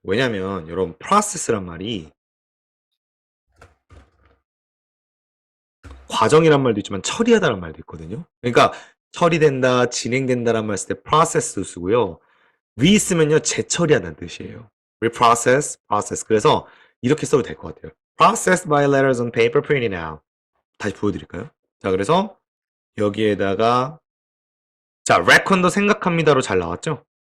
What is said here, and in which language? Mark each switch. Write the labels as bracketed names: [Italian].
[Korean] 왜냐면 여러분 process란 말이 과정이란 말도 있지만 처리하다는 말도 있거든요. 그러니까 처리된다, 진행된다란 말 쓸 때 process 쓰고요. 위 쓰면요 재처리하다는 뜻이에요. [English] reprocess, process. [Korean] 그래서 이렇게 써도 될 것 같아요. [English] processed by letters on paper printed out. [Korean] 다시 보여드릴까요? 자, 그래서 여기에다가 자, reckon도 생각합니다로 잘 나왔죠?